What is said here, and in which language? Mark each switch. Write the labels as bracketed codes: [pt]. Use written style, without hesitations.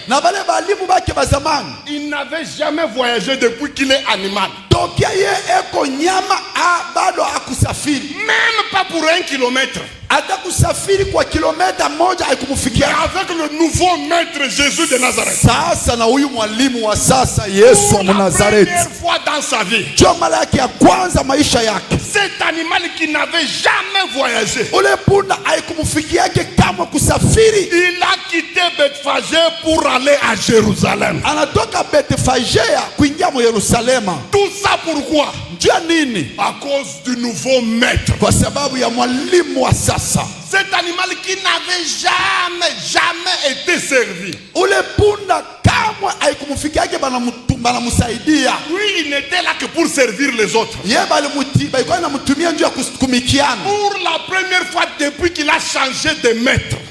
[sw] Na bale balimu bake bazamani [fr] il n'avait jamais voyagé depuis qu'il est animal. [sw] tokia ye eko nyama bado akusafiri [fr] Même pas pour 1 kilomètre. [sw] hata kusafiri kwa kilomita moja [fr] Et [sw] haikumufikia. [fr] avec le nouveau maître Jésus de Nazareth, [sw] Sasa na huyu mwalimu wa sasa Yesu wa [fr] pour la [sw] Nazareti, [fr] première fois dans sa vie, [sw] njo mara yake ya kwanza maisha yake, [fr] cet animal qui n'avait jamais voyagé, [sw] ule punda haikumufikiake kama kusafiri. [fr] il a quitté Bethphagée pour aller à Jérusalem. [sw] Anatoka Betfagea kuingia mu Yerusalema. [fr] Tout ça pourquoi? [sw] Njia nini? [fr] À cause du nouveau maître. [sw] Kwa sababu ya mwalimu wa sasa. [fr] Cet animal qui n'avait jamais été servi. [sw] Ule punda kamwe haikumufikiake banamusaidia. [fr] Lui, il n'était là que pour servir les autres. [sw] Ye balikuwa namutumia njia kumikiana. [fr] Pour la première fois depuis qu'il a changé de maître,